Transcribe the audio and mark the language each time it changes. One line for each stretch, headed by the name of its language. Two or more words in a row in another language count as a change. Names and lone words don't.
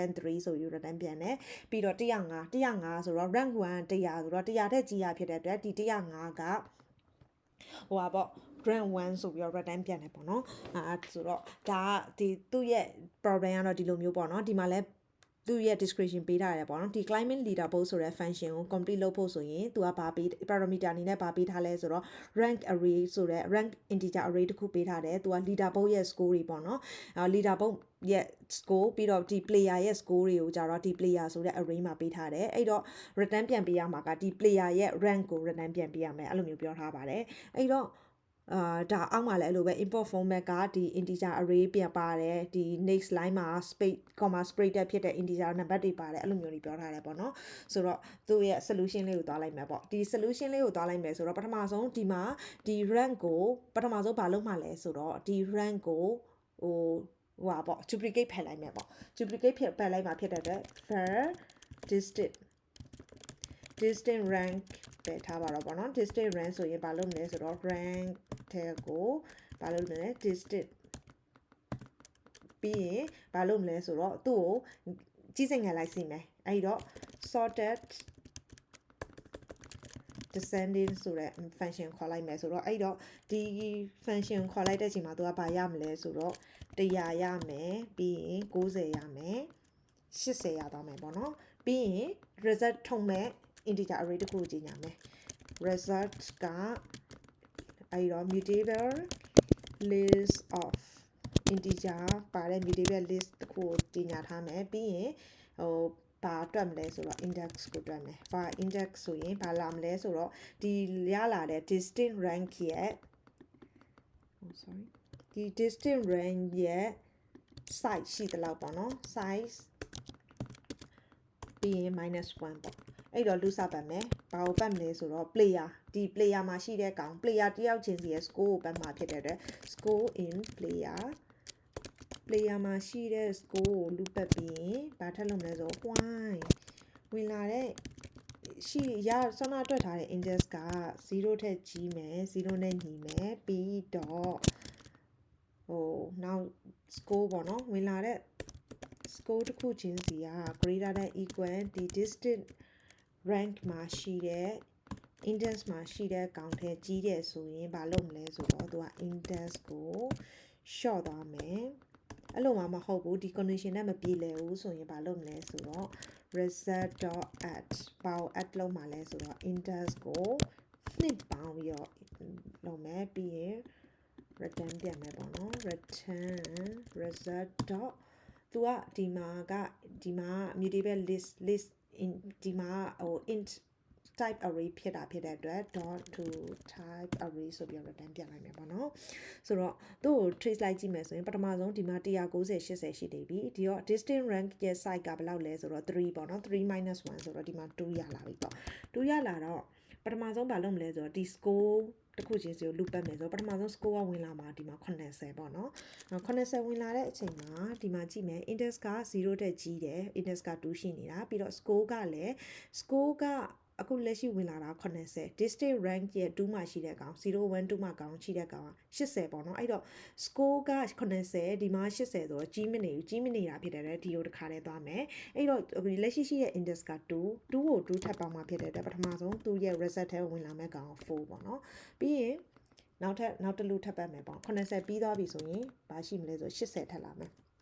Burmese: rank 3ဆိုပြီး return ပြန်တယ်ပြီးတော့105ဆိုတော့ rank 1 100ဆိုတော့100တဲ့ကြီးရဖြစ်တဲ့အတွက်ဒီ105ကပေါ့ grand 1ဆိုပြီးတော့ return ပြန်တယ်ပေါ့နော်ဆိုတော့ဒါကဒီသူ့ရဲ့ problem ကတော့ဒီလိုမျိုးပေါ့နော်ဒီမှာလဲသူ့ရဲ့ description ပေးထားရတယ်ပေါ့နော်ဒီ
English: climate leaderboard
Burmese: ဆိုတဲ့ function ကို complete လုပ် ဖို့ဆိုရင်သူကဘာပေး parameter အနေနဲ့ဘာပေးထားလဲဆိုတော့
English: rank array
Burmese: ဆိုတဲ့
English: rank integer array
Burmese: တစ်ခုပေးထားတယ်သူက leaderboard ရဲ့ score တွေပေါ့နော် leaderboard ရဲ့ score ပြီးတော့ဒီ player ရဲ့ score တွေကိုကြတော့ဒီ player ဆိုတဲ့ array မှာ ပေးထားတယ်အဲ့တော့ return ပြန်ပေးရမှာကဒီ player ရဲ့ rank ကို return ပြန်ပေးရမယ်အဲ့လိုမျိုးပြောထားပါတယ်အဲ့တော့ဒါအောက်မှာလည်းအဲ့လိုပဲ
English: import format
Burmese: ကဒီ
English: integer array
Burmese: ပြန်ပါတယ်ဒီ
English: next line
Burmese: မှာ
English: space comma separated
Burmese: ဖြစ်တဲ့ integer နံပါတ်တွေပါတယ်အဲ့လိုမျိုးတွေပြောထားတယ်ပေါ့နော်ဆိုတော့သူ့ရဲ့ solution လေးကိုသွားလိုက်မယ်ပေါ့ဒီ solution လေးကိုသွားလိုက်မယ်ဆိုတော့ပထမဆုံးဒီမှာဒီ rank ကိုပထမဆုံးဘာလုပ်မှလဲဆိုတော့ဒီ rank ကိုပေါ့ duplicate ဖယ်လိုက်မယ်ပေါ့ duplicate ဖယ်လိုက်မှာဖြစ်တဲ့အတွက် var
English: distinct rank
Burmese: ပဲထားပါတော့ပေါ့နော်
English: distinct rank
Burmese: ဆိုရင်ဘာလုပ်မလဲဆိုတော့ rank ထဲကိုဘာလုပ်မလဲ distinct ပြီးရင်ဘာလုပ်မလဲဆိုတော့သူ့ကိုကြီးစိမ်ငံလိုက်စီမယ်အဲ့တော့ sorted descending ဆိုတဲ့ function ခေါ်လိုက်မယ်ဆိုတော့အဲ့တော့ဒီ function ခေါ်လိုက်တဲ့အချိန်မှာသူကဘာရမလဲဆိုတော့100ရ မယ်ပြီးရင်90ရမယ်80ရသွားမယ်ပေါ့နော်ပြီးရင် result ထုတ်မဲ့
English: integer array
Burmese: တစ်ခုကိုကြီးညာမယ် result ကအဲ့တော့
English: mutable list of integer
Burmese: ပါတဲ့
English: mutable list
Burmese: တစ်ခုကိုကြီးညာထားမယ်ပြီးရင်ဘာတွက်မလဲဆိုတော့ index ကိုတွက်မယ်ဘာ index ဆိုရင်ဘာလာမလဲဆိုတော့ဒီရလာတဲ့
English: distinct rank
Burmese: ရဲ့ ဒီ
English: distinct rank
Burmese: ရဲ့ size ရှိသလောက်ပေါ့နော် size ပြီးရင် -1 ပေါ့အဲ့တော့လူစားပတ် မယ်ဘာကိုပတ်မလဲဆိုတော့ player ဒီ player မှာရှိတဲ့ကောင် player တယောက်ချင်းစီရဲ့ score ကိုပတ်မှာဖြစ်တဲ့အတွက်
English: score in player
Burmese: မှာရှိတဲ့ score ကိုလူပတ်ပြီးရင်ဘာထပ်လုပ်မလဲဆိုတော့ ဝင်လာတဲ့ဆောင်းတွက်ထားတဲ့ index က0ထက်ကြီးမယ်0နဲ့ညီမယ်ပြီးတော့ နောက် score ပေါ့နော်ဝင်လာတဲ့ score တစ်ခုချင်းစီက
English: greater than equal
Burmese: ဒီ
English: distinct rank
Burmese: မှာရှိ တဲ့ index မှာရှိတဲ့ကောင်ထဲကြီးတယ်ဆိုရင်ဘာလုပ်မလဲဆိုတော့သူက index ကို short သွားမယ်အဲ့လိုမှမဟုတ်ဘူးဒီ condition နဲ့မပြေလည်ဘူးဆိုရင်ဘာလုပ်မလဲဆိုတော့ result.add ဘာကို add လုပ်မှာလဲဆိုတော့ index ကိုနှစ်ပေါင်းပြီးတော့လုပ်မယ်ပြီးရင် return ပြန်မယ်ပေါ့နော်
English: return result.
Burmese: သူကဒီမှာ
English: mutable list in
Burmese: ဒီမှာ
English: int type array
Burmese: ဖြစ်တဲ့အတွက်
English: dot to type array
Burmese: ဆိုပြီး return ပြန်လိုက်မယ်ပေါ့နော်ဆိုတော့သူ့ကို trace လိုက်ကြည့်မယ်ဆိုရင်ပထမဆုံးဒီမှာ190 80ရှိနေပြီဒီတော့
English: distinct rank
Burmese: ရဲ့ size ကဘယ်လောက်လဲဆိုတော့3ပေါ့နော်3 - 1ဆိုတော့ဒီမှာ2ရလာပြီပေါ့2ရလာတော့ပထမဆုံးဘာလုပ်မလဲဆိုတော့ဒီ score တစ်ခုချင်းစီကို loop ပတ်မယ်ဆိုတော့ပထမဆုံး score ကဝင်လာမှာဒီမှာ80ပေါ့နော်80ဝင်လာတဲ့အချိန်မှာဒီမှာကြ ည့်မယ် index က0တက်ကြီးတယ် index က2ရှိနေတာပြီးတော့ score ကလည်း score ကအခုလက်ရှိဝင်လာတာ80
English: district rank
Burmese: ရဲ့2မှာရှိတဲ့ကောင်012မှာကောင်ရှိတဲ့ကောင်80ပေါ့နော်အဲ့တော့ score က80ဒီမှာ80ဆိုတော့ကြီးမနေဘူးကြီးမနေတာဖြစ်တယ်ဒီကိုတစ်ခါတည်းသွားမယ်အဲ့တော့လက်ရှိရှိတဲ့ index က2ကို2ထပ်ပေါင်းမှာဖြစ်တဲ့အတွက်ပထမဆုံးသူ့ရဲ့ result ထဲဝင်လာမဲ့ကောင်4ပေါ့နော်ပြီးရင်နောက်တစ်လူထပ်ပတ်မယ်ပေါ့80ပြီးသွားပြီဆိုရင်ဘာရှိမလဲဆို80ထပ်လာမယ်